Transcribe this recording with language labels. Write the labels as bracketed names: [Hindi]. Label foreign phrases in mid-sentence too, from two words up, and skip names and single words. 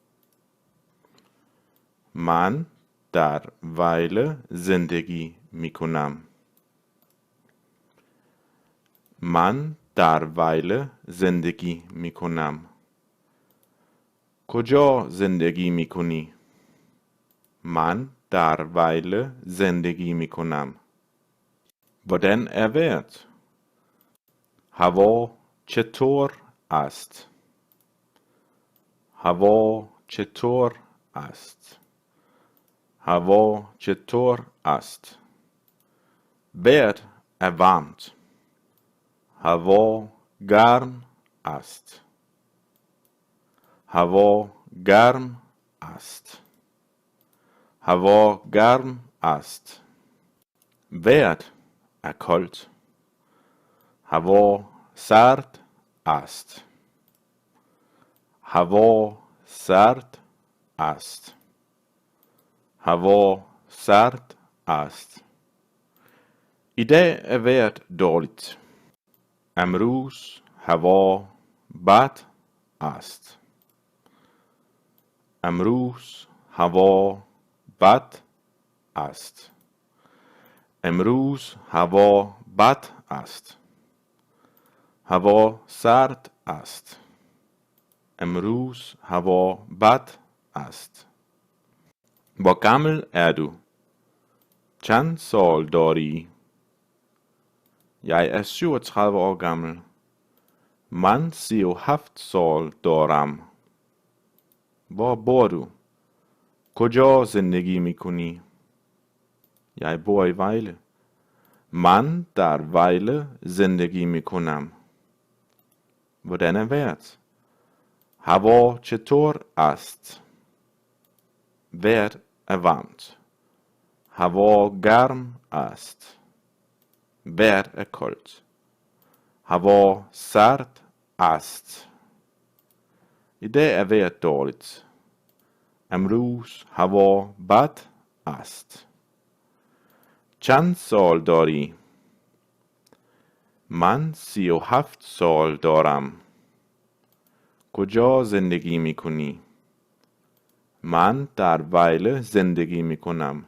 [Persian] من در ویله زندگی میکنم. من در ویله زندگی میکنم. کجا زندگی میکنی؟ من در ویله زندگی میکنم. [Danish] Hvordan er vejret? [Persian] هوا چطور است؟ هوا چطور است؟ هوا چطور است؟ [Danish] Vejret er varmt. [Persian] هوا گرم است. هوا گرم است. هوا گرم است. [Danish] Vejret er koldt. [Persian] هوا سرد است. هوا سرد است. هوا سرد است. [Danish] I dag er vejret dårligt. [Persian] امروز هوا بد است. امروز هوا بد است. امروز هوا بد است. هوا سرد است. امروز هوا بد است. [Danish] Hvor gammel er du? [Persian] چند سال داری؟ [Danish] Jeg er 37 år gammel. [Persian] Man 37 سال دارم. [Danish] Hvor bor du? [Persian] کجا زندگی میکنی؟ [Danish] Jeg bor i Vejle. [Persian] Man در ویله زندگی میکنم. [Danish] Hvordan er vejret? [Persian] هوا چطور است؟ [Danish] Vejret er varmt. [Persian] هوا گرم است. [Danish] Vejret er koldt. [Persian] هوا سرد است. [Danish] I dag er vejret dårligt. [Persian] امروز هوا بد است. چند سال داری؟ من 37 سال دارم. کجا زندگی میکنی؟ من در ویله زندگی میکنم.